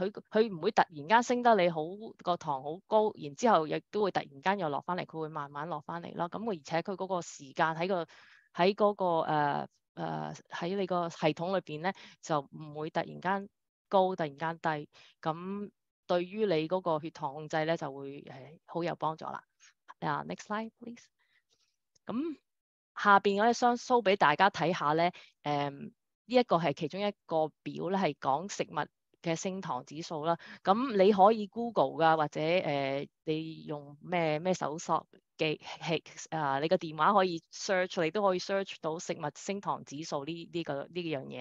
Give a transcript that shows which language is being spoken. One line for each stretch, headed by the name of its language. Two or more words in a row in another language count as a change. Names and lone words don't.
Cantonese: 佢唔會突然間升得你個糖好高，然之後亦都會突然間又落翻嚟，佢會慢慢落翻嚟啦。咁而且佢嗰個時間喺嗰個喺你個系統裏邊咧，就唔會突然間高，突然間低。咁對於你嗰個血糖控制咧，就會好有幫助啦。
English: Next slide please。
Cantonese: 咁下邊我哋想 show 俾大家睇下咧，呢一個係其中一個表咧，係講食物嘅升糖指數啦。咁你可以 Google 㗎，或者你用咩搜索機器你個電話可以 search，你都可以 search 到食物升糖指數呢樣嘢。